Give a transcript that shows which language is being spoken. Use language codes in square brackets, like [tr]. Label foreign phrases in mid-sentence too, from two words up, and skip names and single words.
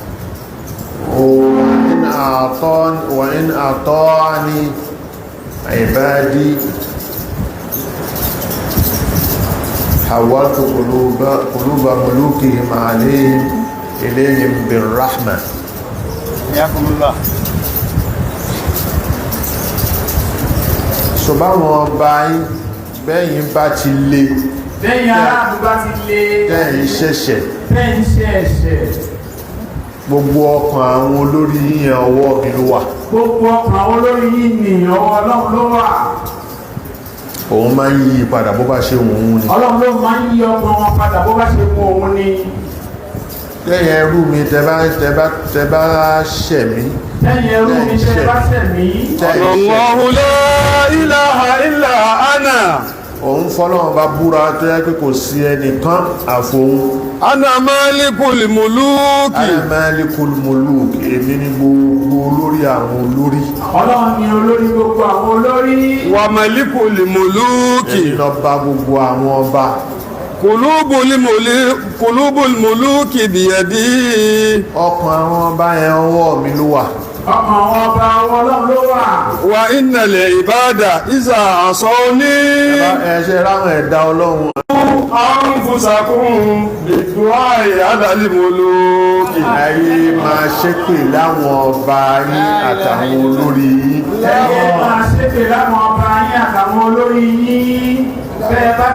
[ar] وإن أطاعني عبادي حولت قلوب ملوكهم عليهم إليهم بالرحمة حياكم الله [yo] ṣùgbọ́n wọn bá yín bẹ́yìn bá ti lé lẹ́yìn aráàlú bá ti lé tẹ́yìn ṣẹ̀ṣẹ̀ lẹ́yìn ṣẹ̀ṣẹ̀ gbogbo ọkàn àwọn olórí yíyan ọwọ́ mi ló wà gbogbo ọkàn àwọn olórí yìí ni ọwọ́ ọlọ́run ló wà òun máa ń yí padà bó bá ṣe wù ú ni ọlọ́run ló máa ń yí ọkàn wọn padà bó bá ṣe mú òun ni lẹ́yìn ẹrú mi tẹ́bá ṣẹ̀ mí lẹ́yìn ẹrú mi tẹ́ bá ṣẹ̀ mí [ar] الله لا إله إلا أنا [yo] òun fọ́lọ́wọ́n bá búra tó yẹ pé kò sí ẹnìkan àfohun [ar] أنا مالك الملوك مالك الملوك [yo] èmi ni gbogbo olórí àwọn olórí ọlọ́run ni olórí gbogbo àwọn olórí [ar] و مالك الملوك [yo] èmi lọ bá gbogbo àwọn ọba [ar] قلوب الملوك بيدي [yo] ọkàn àwọn ọba yẹn ọwọ́ mi ló wà ọkàn àwọn ọba ọlọ́run ló wà [ar] وإن العباد إذا عصوني [yo] ẹ̀ṣẹ̀ ráwọn ẹ̀dá ọlọ́run [ar] أنفسكم بالدعاء على الملوك [yo] ayé máa ṣépè láwọn ọba yín àtàwọn olórí yín ẹ̀yẹ máa ṣépè láwọn ọba yín àtàwọn olórí yín bẹ́ẹ̀ bá